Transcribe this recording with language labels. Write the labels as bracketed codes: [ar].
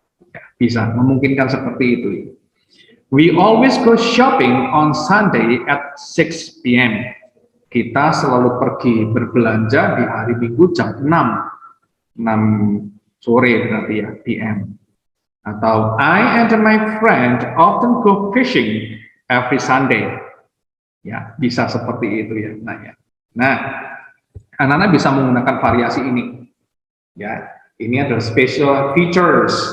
[id] Ya, bisa memungkinkan seperti itu. [en] We always go shopping on Sunday at 6 p.m. [id] Kita selalu pergi berbelanja di hari Minggu jam 6 sore berarti, ya, p.m. Atau [en] I and my friend often go fishing every Sunday. [id] Ya, bisa seperti itu, ya. Nah, Anak-anak bisa menggunakan variasi ini. Ya, ini adalah special features.